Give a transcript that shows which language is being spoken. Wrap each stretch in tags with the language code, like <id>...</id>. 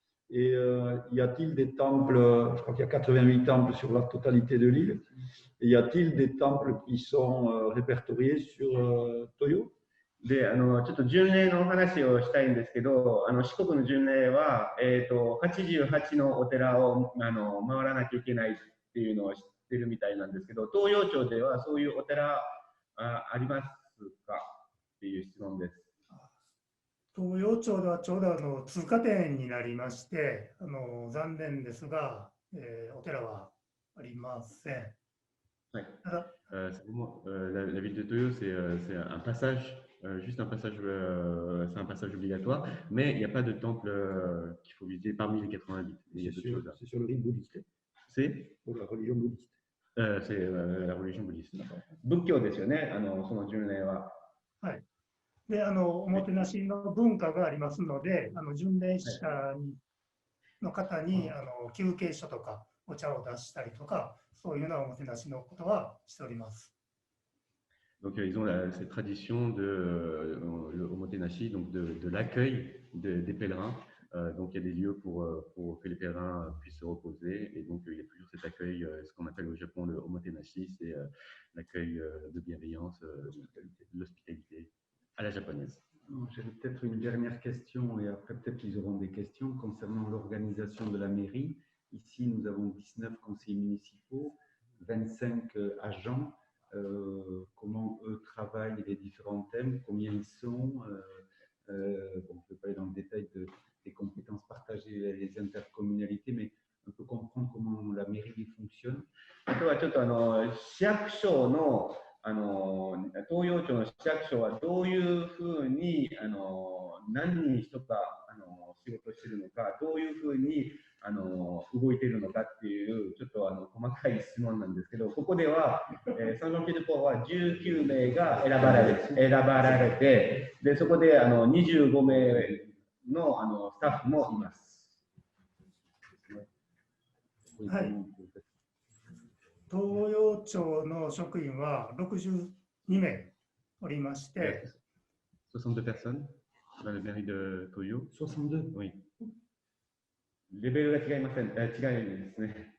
<fr>Et y a-t-il des temples, je crois qu'il y a 88 temples sur la totalité de l'île, et y a-t-il des temples qui sont répertoriés sur Toyo?</fr> <ja>で、ちょっと巡礼の話をしたいんですけど、四国の巡礼は、88のお寺を回らなきゃいけないっていうのを知ってるみたいなんですけど、東洋町ではそういうお寺ありますかっていう質問です。東洋町ではちょうど通過点になりまして、残念ですが、お寺はありません。</ja> <fr>Ouais. La ville de Toyo, c'est un passage, juste un passage, c'est un passage obligatoire, mais il n'y a pas de temple qu'il faut visiter parmi les 88. Il y a d'autres choses là. C'est sur le rite bouddhiste. C'est pour la religion bouddhiste. C'est la religion bouddhiste.</fr> <ja>仏教ですよね、その巡礼は。はい。で、おもてなしの文化がありますので、巡礼者の方に休憩所とかお茶を出したりとか、そういうようなおもてなしのことはしております。</ja> <fr>Donc ils ont cette tradition de omotenashi, donc de l'accueil des pèlerins. Donc il y a des lieux pour que les pèlerins puissent se reposer, et donc il y a toujours cet accueil, ce qu'on appelle au Japon le omotenashi, c'est l'accueil de bienveillance, de l'hospitalité à la japonaise. J'avais peut-être une dernière question, et après peut-être qu'ils auront des questions concernant l'organisation de la mairie. Ici, nous avons 19 conseillers municipaux, 25 agents, comment eux travaillent les différents thèmes, combien ils sont. Bon, je ne peux pas aller dans le détail des compétences partagées, les intercommunalités, mais un peu comprendre comment la mairie fonctionne.</fr> <ja>あとはちょっと市役所の東洋町の市役所はどういうふうに何人とか仕事しているのか、どういうふうに動いているのかっていうちょっと細かい質問なんですけど、ここでは、サンジョンピエデポーは19名が選ばれて、でそこで25名のスタッフもいます。はい。東洋町の職員は62名おりまして、</ja> <fr>62 personnes dans la mairie de Toyo. 62 Oui.</fr> <ja>レベルが違いません。違いですね。</ja>